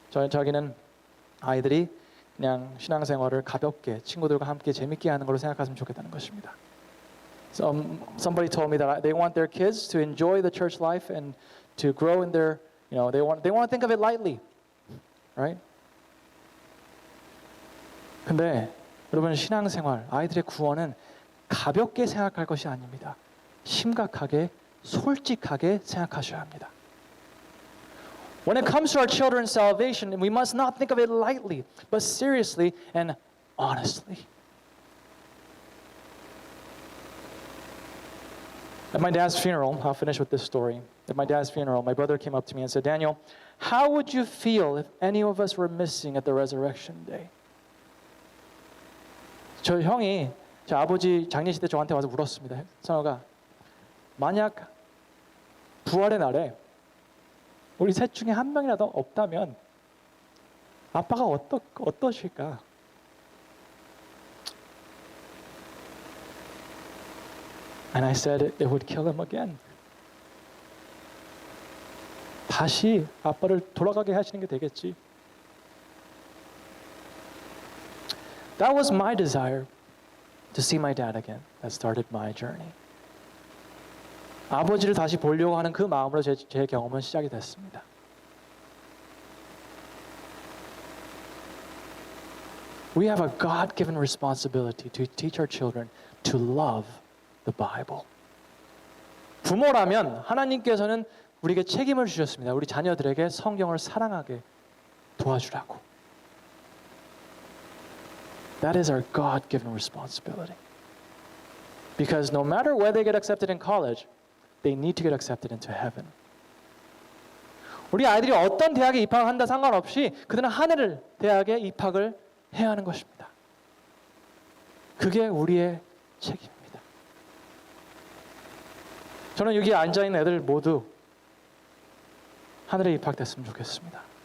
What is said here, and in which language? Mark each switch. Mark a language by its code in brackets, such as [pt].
[ko] 자기는 아이들이 그냥 신앙생활을 가볍게 친구들과 함께 재밌게 하는 걸로 생각했으면 좋겠다는 것입니다. [en] Somebody told me that they want their kids to enjoy the church life and to grow in their, they want to think of it lightly, right? [ko] 근데 여러분 신앙생활, 아이들의 구원은 가볍게 생각할 것이 아닙니다. 심각하게, 솔직하게 생각하셔야 합니다. [en] When it comes to our children's salvation, we must not think of it lightly, but seriously and honestly. At my dad's funeral, I'll finish with this story. At my dad's funeral, my brother came up to me and said, Daniel, how would you feel if any of us were missing at the resurrection day? [ko] 저 형이 제 아버지 장례식 때 저한테 와서 물었습니다. 선호가 만약 부활의 날에 우리 셋 중에 한 명이라도 없다면 아빠가 어떠실까? [en] And I said it would kill him again. [ko] 다시 아빠를 돌아가게 하시는 게 되겠지. [en] That was my desire to see my dad again. That started my journey. [ko] 아버지를 다시 보려고 하는 그 마음으로 제 경험은 시작이 됐습니다. [en] We have a God-given responsibility to teach our children to love the Bible. [ko] 부모라면 하나님께서는 우리에게 책임을 주셨습니다. 우리 자녀들에게 성경을 사랑하게 도와주라고. [en] That is our God-given responsibility. Because no matter where they get accepted in college, they need to get accepted into heaven. [ko] 우리 아이들이 어떤 대학에 입학한다 상관없이 그들은 하늘 대학에 입학을 해야 하는 것입니다. 그게 우리의 책임입니다. 저는 여기 앉아있는 애들 모두 하늘에 입학됐으면 좋겠습니다.